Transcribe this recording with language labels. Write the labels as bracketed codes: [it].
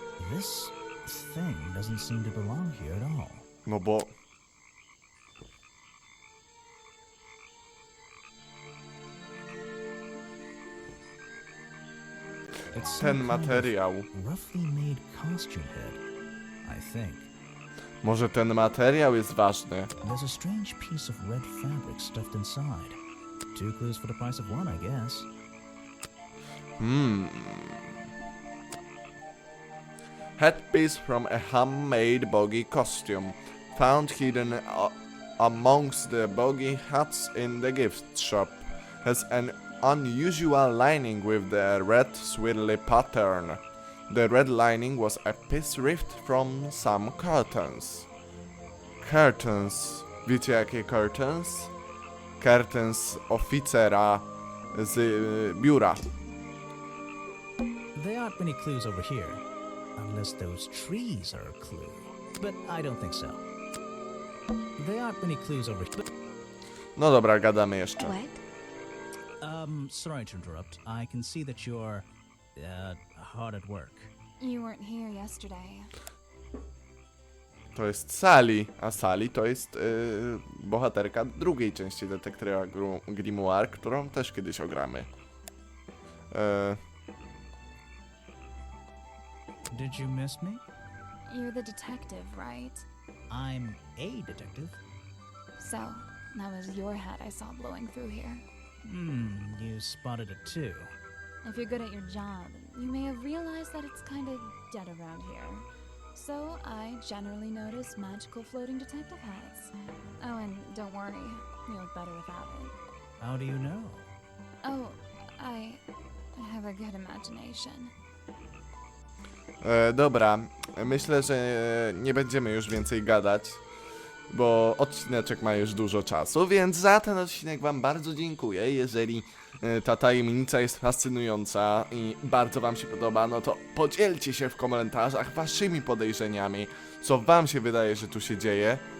[en] This thing doesn't seem to belong here at all. [pl] No bo... [en] It's some [pl] Ten [en] kind [pl] materiał. [en] of roughly made costume head, I think. [pl] Może ten materiał jest ważny. [en] There's a strange piece of red fabric stuffed inside. 2 clues for the price of 1, I guess. Headpiece from a handmade boggy costume. Found hidden amongst the boggy hats in the gift shop. Has an unusual lining with the red swirly pattern. The red lining was a piece ripped from some curtains. [pl] Curtains. Wiecie jakie curtains? Curtains oficera z biura. [en] There aren't many clues over here. Unless those trees are a clue. But I don't think so. There aren't many clues over here. [pl] No dobra, gadamy jeszcze. [en] What? Sorry to interrupt. I can see that you're, hard at work. You weren't here yesterday. [pl] To jest Sally, a Sally to jest bohaterka drugiej części detektywa Grimoire, którą też kiedyś ogramy. [en] Did you miss me? You're the detective, right? I'm a detective. So, that was your hat I saw blowing through here. You spotted it too. If you're good at your job, you may have realized that it's kind of dead around here. So, I generally notice magical floating detective hats. Oh, and don't worry, you look better without it. How do you know? Oh, I have a good imagination. [pl] Dobra, myślę, że nie będziemy już więcej gadać, bo odcineczek ma już dużo czasu, więc za ten odcinek wam bardzo dziękuję. Jeżeli ta tajemnica jest fascynująca i bardzo wam się podoba, no to podzielcie się w komentarzach waszymi podejrzeniami, co wam się wydaje, że tu się dzieje.